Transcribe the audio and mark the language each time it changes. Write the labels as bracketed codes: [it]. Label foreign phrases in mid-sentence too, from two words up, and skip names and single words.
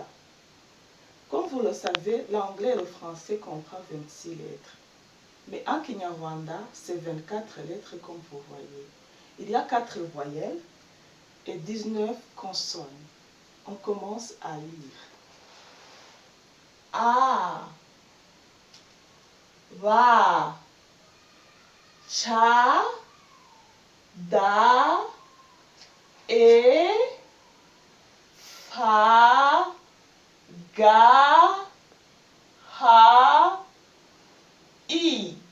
[fr] Comme vous le savez, l'anglais et le français comprennent 26 lettres. Mais en Kinyarwanda, c'est 24 lettres comme vous voyez. Il y a 4 voyelles et 19 consonnes. On commence à lire. [rw] A, Va, Cha, Da, E, Fa, Ga, Ha, I,